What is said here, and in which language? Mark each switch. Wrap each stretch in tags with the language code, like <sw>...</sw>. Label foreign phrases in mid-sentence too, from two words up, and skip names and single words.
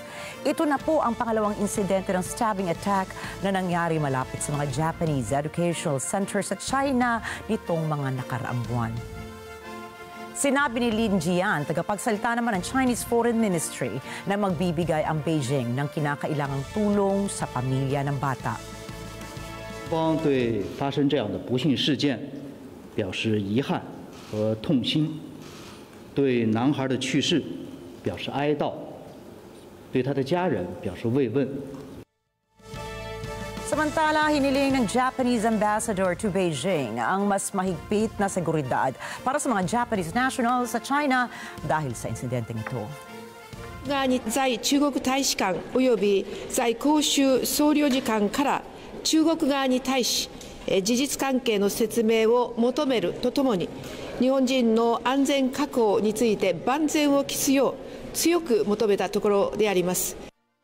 <tl>Ito na po ang pangalawang insidente ng</tl> <en>stabbing attack</en> <tl>na nangyari malapit sa mga</tl> <en>Japanese educational centers</en> <tl>sa China nitong mga nakaraang buwan. Sinabi ni Lin Jian, tagapagsalita naman ng Chinese Foreign Ministry, na magbibigay ang Beijing ng kinakailangang tulong sa pamilya ng bata.</tl> <zh>方对发生这样的不幸事件表示遗憾和痛心，对男孩的去世表示哀悼，对他的家人表示慰问。</zh> <tl>Samantala, hiniling ng</tl> <en>Japanese ambassador to Beijing</en> <tl>ang mas mahigpit na seguridad para sa mga</tl> <en>Japanese nationals</en> <tl>sa China dahil sa insidenteng ito.</tl> <ja>在中国大使館および在広州総領事館から中国側に対し事実関係の説明を求めるとともに日本人の安全確保について万全を期すよう強く求めたところであります。</ja>